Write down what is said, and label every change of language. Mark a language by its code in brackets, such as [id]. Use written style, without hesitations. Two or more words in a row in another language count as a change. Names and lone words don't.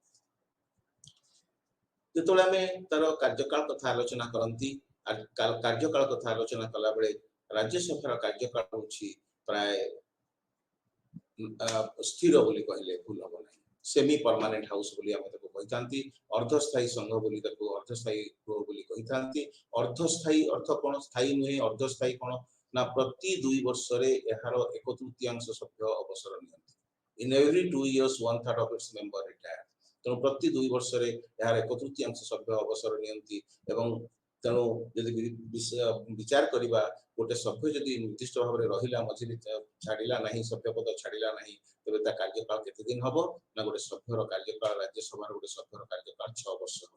[or] ଯେତେବେଳେ ଆମେ ତାର କାର୍ଯ୍ୟକାଳ କଥା ଆଲୋଚନା କରନ୍ତି, କାର୍ଯ୍ୟକାଳ କଥା ଆଲୋଚନା କଲା ବେଳେ ରାଜ୍ୟସଭାର କାର୍ଯ୍ୟକାଳ ହେଉଛି ପ୍ରାୟ ସ୍ଥିର ବୋଲି କହିଲେ ଭୁଲ ହବ ନାହିଁ, [en] semi permanent house [or] ବୋଲି ଆମେ ତାକୁ କହିଥାନ୍ତି, ଅର୍ଦ୍ଧସ୍ଥାୟୀ ସଂଘ ବୋଲି ତାକୁ ଅର୍ଦ୍ଧସ୍ଥାୟୀ ଗୃହ ବୋଲି କହିଥାନ୍ତି। ଅର୍ଦ୍ଧସ୍ଥାୟୀ ଅର୍ଥ କଣ, ସ୍ଥାୟୀ ନୁହେଁ, ଅର୍ଦ୍ଧସ୍ଥାୟୀ କଣ ନା ପ୍ରତି 2 ବର୍ଷରେ ଏହାର 1/3 ସଭ୍ୟ ଅବସର ନିଅନ୍ତି। [en] in every 2 years 1/3 of its member retire। [or] ତେଣୁ ପ୍ରତି 2 ବର୍ଷରେ ଏହାର 1/3 ସଭ୍ୟ ଅବସର ନିଅନ୍ତି, ଏବଂ ତେଣୁ ଯଦି ବିଚାର କରିବା ଗୋଟେ ସଭ୍ୟ ଯଦି ନିର୍ଦ୍ଦିଷ୍ଟ ଭାବରେ ରହିଲା, ମଝିରେ ଛାଡ଼ିଲା ନାହିଁ, ସଭ୍ୟ ପଦ ଛାଡ଼ିଲା ନାହିଁ, ତେବେ ତା କାର୍ଯ୍ୟକାଳ କେତେ ଦିନ ହବ ନା ଗୋଟେ ସଭ୍ୟର କାର୍ଯ୍ୟକାଳ, ରାଜ୍ୟସଭାର ଗୋଟେ ସଭ୍ୟର କାର୍ଯ୍ୟକାଳ 6 ବର୍ଷ ହବ।